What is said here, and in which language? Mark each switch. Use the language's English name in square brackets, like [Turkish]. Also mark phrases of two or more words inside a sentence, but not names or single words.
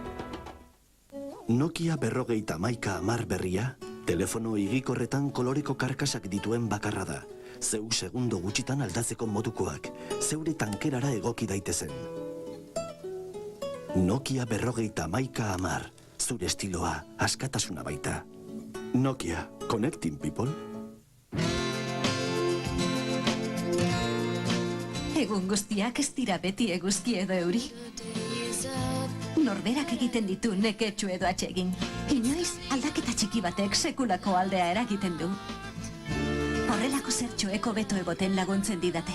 [Basque] Nokia 5010 berria, telefono higikorretan koloreko karkasak dituen bakarra da. Zeu segundo gutxitan aldatzeko modukoak, zeure tankerara egoki daitezen. Nokia 5010, zure estiloa, askatasuna baita. [English] Nokia, connecting people. [Basque] Egun guztiak ez dira beti eguzki edo euri. Norberak egiten ditu neketxu edo atsegin. Inoiz, aldaketa txiki batek sekulako aldea eragiten du. Horrelako zertxoeko beto egoten laguntzen didate.